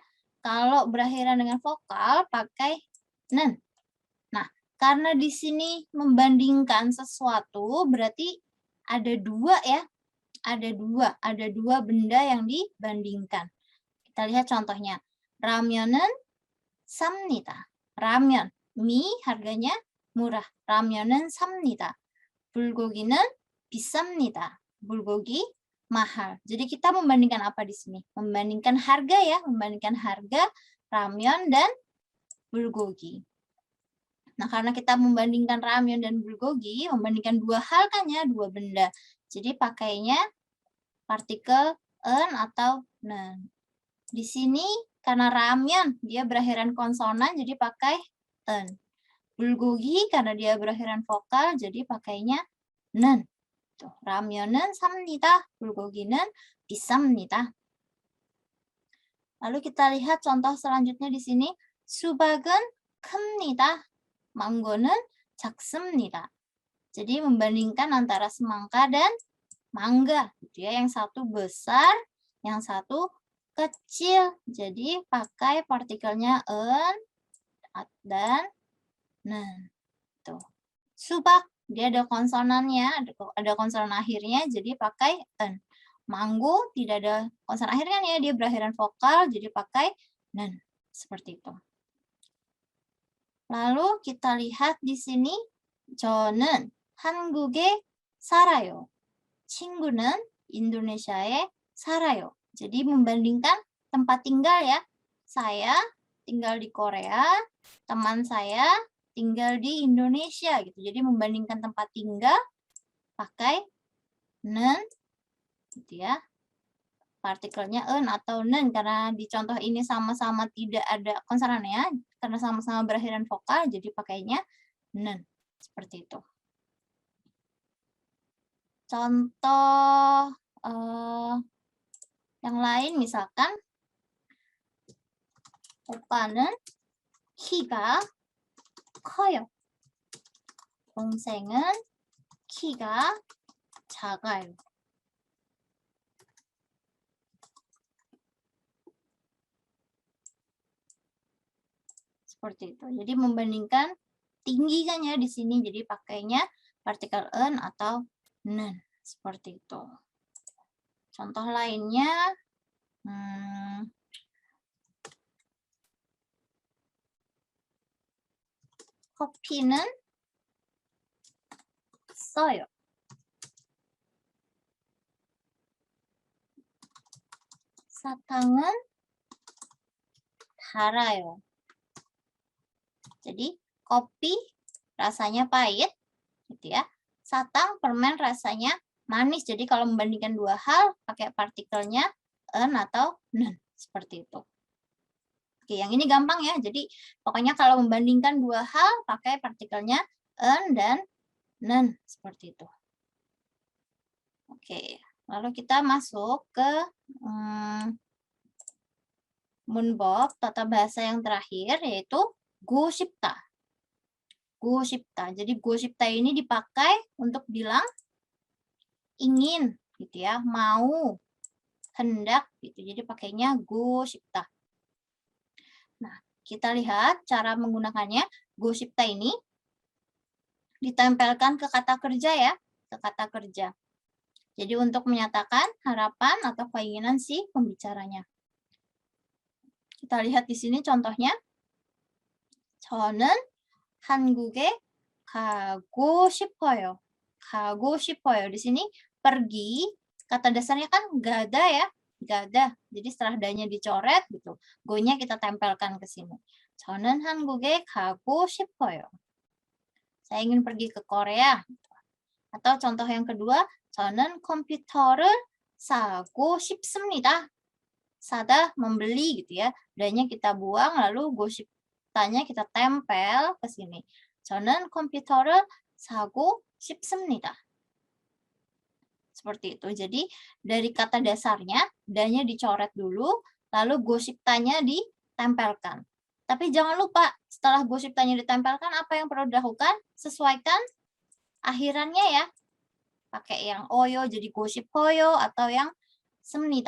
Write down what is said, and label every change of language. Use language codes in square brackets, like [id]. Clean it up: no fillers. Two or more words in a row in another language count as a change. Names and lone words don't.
[id] Kalau berakhiran dengan vokal, pakai nen. Nah, karena di sini membandingkan sesuatu, berarti ada dua ya. ada dua benda yang dibandingkan. Kita lihat contohnya. [ko] Ramyeon은 쌉니다. [id] Ramyeon, mie harganya murah. [ko] Ramyeon은 삽니다. 불고기는 비쌉니다. [id] bulgogi mahal. Jadi kita membandingkan apa di sini? Membandingkan harga ya, membandingkan harga ramyeon dan bulgogi. Nah, karena kita membandingkan ramyeon dan bulgogi, membandingkan dua hal kan ya, dua benda. Jadi pakainya partikel en atau nen. Di sini karena ramyeon dia berakhiran konsonan jadi pakai en. bulgogi karena dia berakhiran vokal jadi pakainya nen. Tuh, [ko] ramyeon은 삽니다. bulgogi는 비쌉니다. [id] Lalu kita lihat contoh selanjutnya di sini. [ko] 수박은 큽니다. 망고는 작습니다. [id] Jadi membandingkan antara semangka dan mangga, gitu ya. Yang satu besar, yang satu kecil. Jadi pakai partikelnya en dan nen. Tuh. Subak dia ada konsonannya, ada konsonan akhirnya, jadi pakai en. Mango tidak ada konsonan akhirnya ya, dia berakhiran vokal, jadi pakai nen. Seperti itu. Lalu kita lihat di sini, [ko] 저는 한국에 살아요. 친구는 인도네시아에 살아요. [id] Jadi membandingkan tempat tinggal ya. Saya tinggal di Korea, teman saya tinggal di Indonesia gitu. Jadi membandingkan tempat tinggal pakai nen gitu ya. Partikelnya en atau nen karena di contoh ini sama-sama tidak ada konsonannya karena sama-sama berakhiran vokal jadi pakainya nen. Seperti itu. Contoh yang lain misalkan [ko] 오빠는 키가 커요. 동생은 키가 작아요. [id] Seperti itu. Jadi membandingkan tinggi kan ya di sini, jadi pakainya partikel en atau nen. Seperti itu. Contoh lainnya, [ko] 커피는 써요. 사탕은 달아요. [id] Jadi kopi rasanya pahit, gitu ya. Satang permen rasanya manis. Jadi kalau membandingkan dua hal pakai partikelnya en atau nen, seperti itu. Oke, yang ini gampang ya. Jadi pokoknya kalau membandingkan dua hal pakai partikelnya en dan nen, seperti itu. Oke, lalu kita masuk ke 문법 tata bahasa yang terakhir yaitu [ko] 고 싶다. 고 싶다. [id] Jadi [ko] 고 싶다 [id] ini dipakai untuk bilang ingin gitu ya, mau, hendak gitu. Jadi pakainya [ko] 고 싶다. [id] Nah, kita lihat cara menggunakannya. [ko] 고 싶다 [id] ini ditempelkan ke kata kerja ya, ke kata kerja. Jadi untuk menyatakan harapan atau keinginan si pembicaranya. Kita lihat di sini contohnya. [ko] 저는 한국에 가고 싶어요. 가고 싶어요. [id] Di sini pergi, kata dasarnya kan gada ya. Gada. Jadi setelah danya dicoret gitu. Go-nya kita tempelkan ke sini. [ko] 저는 한국에 가고 싶어요. [id] Saya ingin pergi ke Korea. Atau contoh yang kedua, [ko] 저는 컴퓨터를 사고 싶습니다. [id] Sada membeli gitu ya. Danya kita buang lalu [ko] 고 싶다 [id] nya kita tempel ke sini. [ko] 저는 컴퓨터를 사고 싶습니다. [id] Seperti itu. Jadi dari kata dasarnya danya dicoret dulu lalu [ko] 고 싶다 [id] nya ditempelkan. Tapi jangan lupa setelah [ko] 고 싶다 [id] nya ditempelkan apa yang perlu dilakukan? Sesuaikan akhirannya ya. Pakai yang oyo jadi [ko] 고 싶어요 [id] atau yang 습니다.